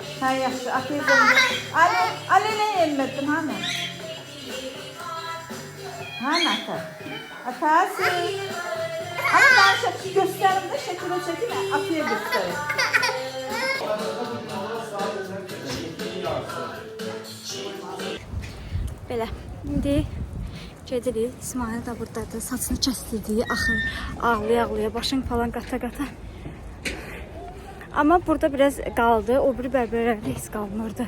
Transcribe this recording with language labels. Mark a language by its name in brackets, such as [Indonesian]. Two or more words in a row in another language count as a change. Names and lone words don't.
[Azerbaijani] Hə, yaxşı. Atayım. Ali nə yemədin, hanı? Hanı ata? Atası. [Turkish] Ama ben şekil gösterim de şekilde çekeyim. [Azerbaijani] Ataya gösterim. Belə. İndi gedirik. İsmail da buradadır. Saçını kəsdirdiyi axır. Ağlaya-ağlaya, başını falan qata-qata. Amma burada biraz qaldı. O biri bərbərlərdə heç qalmırdı.